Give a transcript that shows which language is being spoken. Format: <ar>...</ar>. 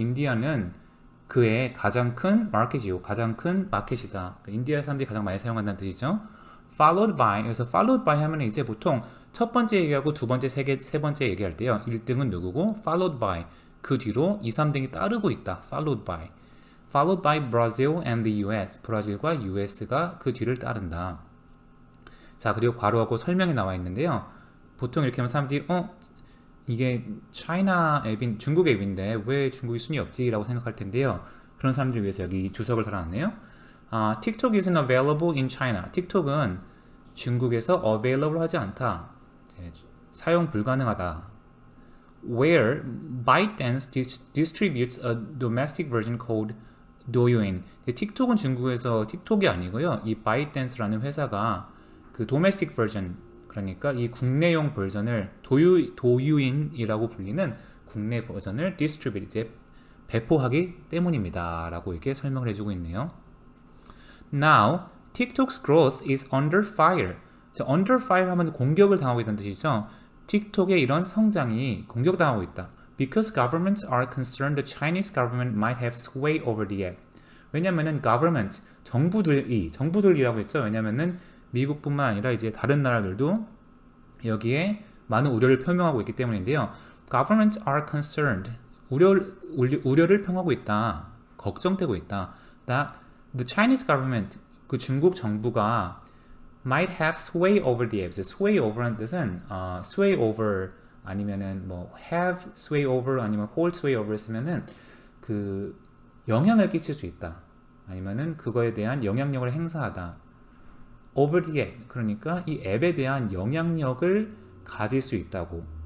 <ko>인디아는 그의 가장 큰 마켓이요. 가장 큰 마켓이다. 인디아 사람들이 가장 많이 사용한다는 뜻이죠.</ko> <en>Followed by.</en> <ko>그래서 followed by 하면 이제 보통 첫 번째 얘기하고 두 번째, 세 번째 얘기할 때요. 1등은 누구고?</ko> <en>Followed by.</en> <ko>그 뒤로 2, 3등이 따르고 있다.</ko> <en>Followed by. Followed by Brazil and the US.</en> <ko>브라질과 US가 그 뒤를 따른다. 자, 그리고 괄호하고 설명이 나와 있는데요. 보통 이렇게 하면 사람들이 이게 차이나 앱인, 중국 앱인데 왜 중국이 순위 없지? 라고 생각할 텐데요. 그런 사람들을 위해서 여기 주석을 달아놨네요.</ko> <en>TikTok isn't available in China.</en> <ko>틱톡은 중국에서 available 하지 않다. 사용 불가능하다.</ko> <en>Where ByteDance distributes a domestic version called Douyin.</en> <ko>틱톡은 중국에서 틱톡이 아니고요. 이 ByteDance라는 회사가 그</ko> <en>domestic version,</en> <ko>그러니까 이 국내용 버전을 도유인이라고 불리는 국내 버전을 distribute, 이제 배포하기 때문입니다. 라고 이렇게 설명을 해주고 있네요.</ko> <en>Now, TikTok's growth is under fire.</en> <ko>자,</ko> <en>under fire</en> <ko>하면 공격을 당하고 있다는 뜻이죠. 틱톡의 이런 성장이 공격당하고 있다.</ko> <en>Because governments are concerned the Chinese government might have sway over the app.</en> <ko>왜냐면은 government, 정부들이라고 했죠. 왜냐면은 미국뿐만 아니라 이제 다른 나라들도 여기에 많은 우려를 표명하고 있기 때문인데요.</ko> <en>Governments are concerned.</en> <ko>우려를 표명하고 있다. 걱정되고 있다.</ko> <en>That the Chinese government,</en> <ko>그 중국 정부가</ko> <en>might have sway over the apps.</en> <ko>sway over라는 뜻은 sway over 아니면은 뭐</ko> <en>have sway over</en> <ko>아니면</ko> <en>hold sway over</en> <ko>쓰면은 그 영향을 끼칠 수 있다. 아니면은 그거에 대한 영향력을 행사하다.</ko> <en>over the app.</en> <ko>그러니까 이 앱에 대한 영향력을 가질 수 있다고.</ko>